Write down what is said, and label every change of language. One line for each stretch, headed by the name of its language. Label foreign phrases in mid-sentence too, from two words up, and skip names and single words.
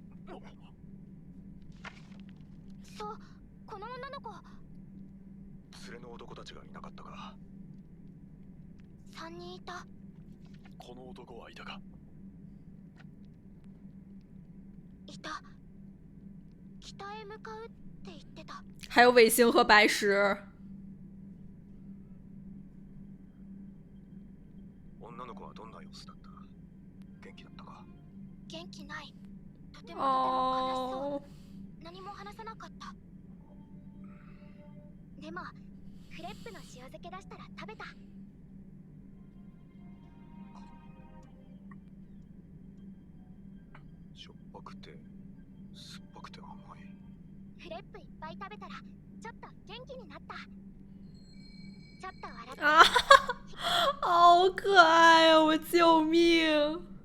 Japanese: そう、この女の子。連れの男たちがいなかったか。 3人いた。この男はいたか？いた。北へ向かうって言ってた。
Chinese: 还有尾星和白石。
Japanese: 女の子はどんな様子だった？元気だったか？元気ない。とても悲しそう。何も話さなかった。でもフレップの塩漬け出したら食べた。しょっぱくて酸っぱくて甘い。フレップいっぱい食べたらちょっと元気になった。ちょっと笑って。
Chinese: 啊，好可爱啊！我救命！